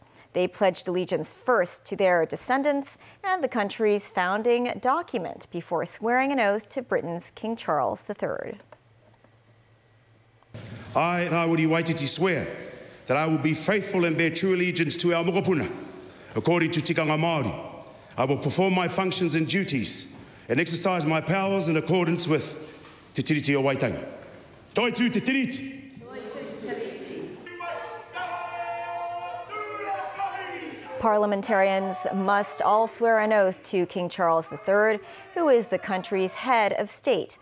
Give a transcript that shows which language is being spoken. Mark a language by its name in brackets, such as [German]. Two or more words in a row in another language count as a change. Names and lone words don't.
[English] They pledged allegiance first to their descendants and the country's founding document before swearing an oath to Britain's King Charles III. I, Rawiri Waititi, swear that I will be faithful and bear true allegiance to our mokopuna, according to [Māori] tikanga Māori. [English] I will perform my functions and duties and exercise my powers in accordance with Te Tiriti o Waitangi. [Māori] Toi tu Te Tiriti. [English] Parliamentarians must all swear an oath to King Charles III, who is the country's head of state.